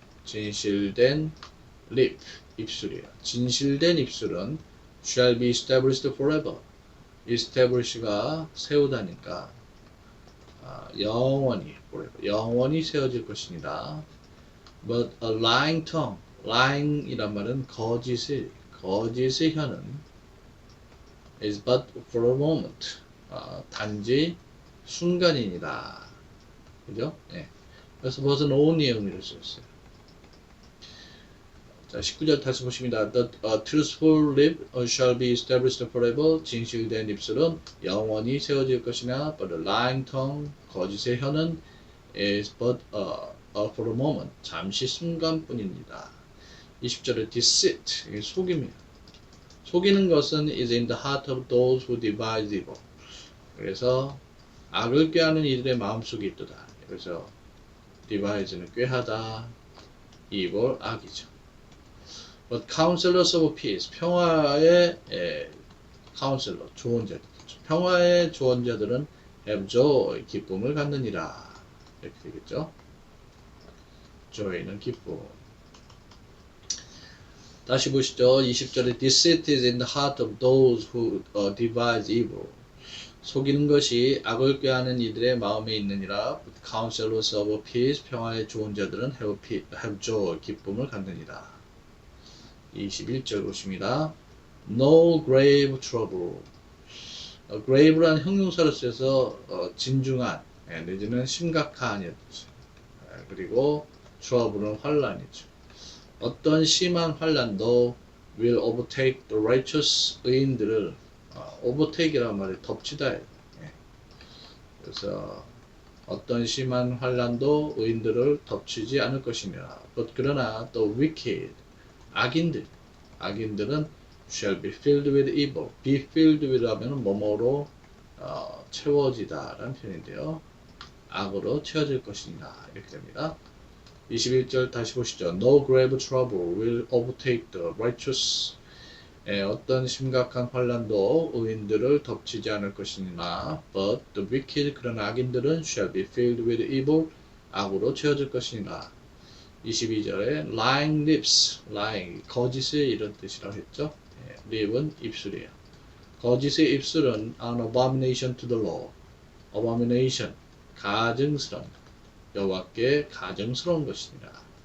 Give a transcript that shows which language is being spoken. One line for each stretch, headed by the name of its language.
Korean: 진실된 lip, 입술이에요. 진실된 입술은
English: shall be established forever.
Korean: establish가 세우다니까 영원히 forever, 영원히 세워질 것이니라.
English: But a lying tongue, lying이란 말은
Korean: 거짓의 혀는
English: is but for a moment,
Korean: 단지 순간이니라. 그죠? 네. 그래서 벗은 only 의미를 썼어요. 자, 19절 다시 보십니다.
English: The truthful lip shall be established forever.
Korean: 진실된 입술은 영원히 세워질 것이나,
English: but the lying tongue,
Korean: 거짓의 혀는
English: is but for a moment,
Korean: 잠시 순간뿐입니다. 20절에 deceit, 이게 속임이에요. 속이는 것은
English: is in the heart of those who devise evil.
Korean: 그래서 악을 꾀하는 이들의 마음속에 있도다. 그래서 devise는 꾀하다, evil, 악이죠.
English: But counselors of peace, 평화의 counselor, 조언자들.
Korean: 평화의 조언자들은
English: have joy,
Korean: 기쁨을 갖느니라. 이렇게 되겠죠. joy는 기쁨. 다시 보시죠. 20절에
English: deceit is in the heart of those who devise evil.
Korean: 속이는 것이 악을 꾀하는 이들의 마음에 있느니라.
English: But counselors of peace,
Korean: 평화의 조언자들은
English: have joy,
Korean: 기쁨을 갖느니라. 21절 보십니다.
English: No grave trouble.
Korean: grave란 형용사로 쓰여서 진중한, 내지는 심각한 이었죠. 그리고 trouble은 환란이죠. 어떤 심한 환란도
English: will overtake the righteous,
Korean: 의인들을 overtake이라는 말이 덮치다. 그래서 어떤 심한 환란도 의인들을 덮치지 않을 것이니라. 그러나
English: the wicked,
Korean: 악인들은 shall be filled with evil.
English: be filled with
Korean: 하면 뭐뭐로 채워지다 라는 표현인데요. 악으로 채워질 것이니라 이렇게 됩니다. 21절 다시 보시죠.
English: No grave trouble will overtake the righteous.
Korean: 어떤 심각한 환란도 의인들을 덮치지 않을 것이니라.
English: But the wicked,
Korean: 그러나 악인들은
English: shall be filled with evil.
Korean: 악으로 채워질 것이니라. 22절에
English: lying lips,
Korean: lying, 거짓의 이런 뜻이라고 했죠. lip은 입술이에요. 거짓의 입술은
English: an abomination to the Lord.
Korean: abomination, 가증스러운, 여호와께 가증스러운 것이니라.